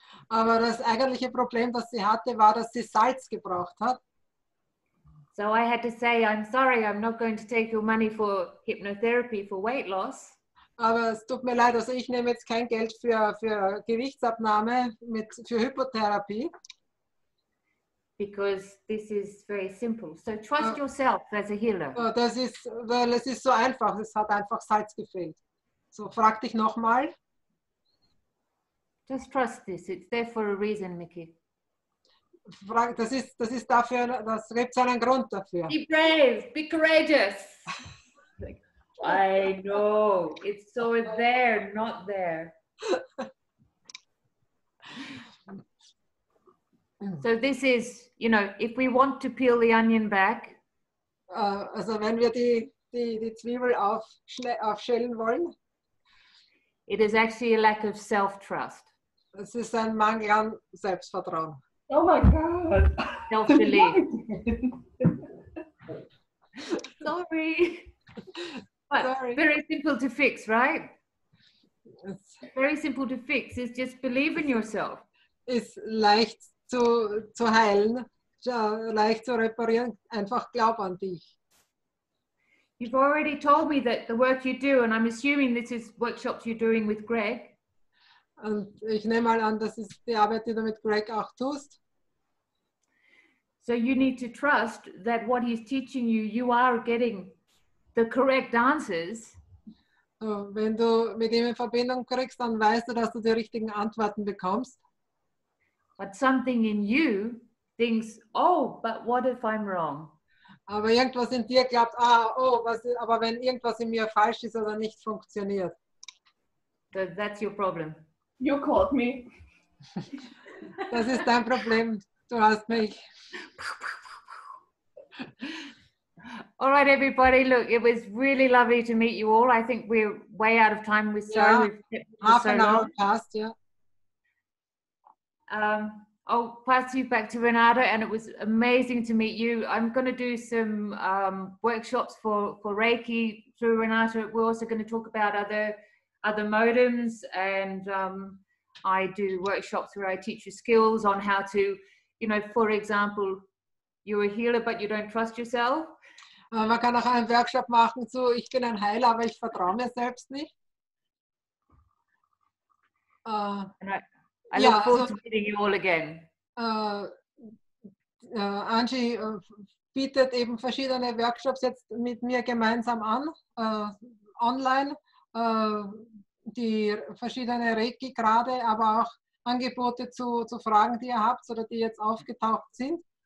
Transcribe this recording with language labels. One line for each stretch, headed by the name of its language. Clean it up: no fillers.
German: Aber das eigentliche Problem, das sie hatte, war, dass sie Salz gebraucht hat.
English: So I had to say, I'm sorry, I'm not going to take your money for hypnotherapy for weight loss.
German: Aber es tut mir leid, also ich nehme jetzt kein Geld für Gewichtsabnahme, für Hypnotherapie.
English: Because this is very simple. So trust yourself as a healer.
German: Das ist, weil es ist so einfach, es hat einfach Salz gefehlt. So, frag dich nochmal.
English: Just trust this. It's there for a reason, Mickey.
German: Das ist dafür, das gibt einen Grund dafür.
English: Be brave, be courageous. I know, it's so there, not there. So this is, you know, if we want to peel the onion back.
German: Also wenn wir die Zwiebel aufschälen wollen.
English: It is actually a lack of self-trust. Es ist ein Mangel an Selbstvertrauen. Oh my God. Self-belief. Sorry. But very simple to fix, right? Very simple to fix. It's just believe in yourself.
German: Ist leicht zu heilen, leicht zu reparieren. Einfach glaub an dich.
English: You've already told me that the work you do, and I'm assuming this is workshops you're doing with Greg.
German: Und ich nehme mal an, das ist die Arbeit, die du mit Greg auch tust.
English: So you need to trust that what he's teaching you, you are getting the correct answers.
German: So, wenn du mit ihm in Verbindung kriegst, dann weißt du, dass du die richtigen Antworten bekommst.
English: but something in you thinks, oh, but what if I'm wrong?
German: Aber irgendwas in dir glaubt, aber wenn irgendwas in mir falsch ist oder nicht funktioniert.
English: So that's your problem. You called me.
German: Das ist dein Problem. Du hast mich.
English: All right, everybody. Look, it was really lovely to meet you all. I think we're way out of time. We're sorry we've kept it for Half so an hour long. passed, yeah. I'll pass you back to Renate, and it was amazing to meet you. I'm going to do some workshops for Reiki through Renate. We're also going to talk about other modems, and I do workshops where I teach you skills on how to, you know, for example, you're a healer, but you don't trust yourself.
German: Man kann auch einen Workshop machen zu, ich bin ein Heiler, aber ich vertraue mir selbst nicht.
English: I look forward to meeting you all again.
German: Anjii bietet eben verschiedene Workshops jetzt mit mir gemeinsam an, online, die verschiedene Reiki-Grade, aber auch Angebote zu Fragen, die ihr habt oder die jetzt aufgetaucht sind.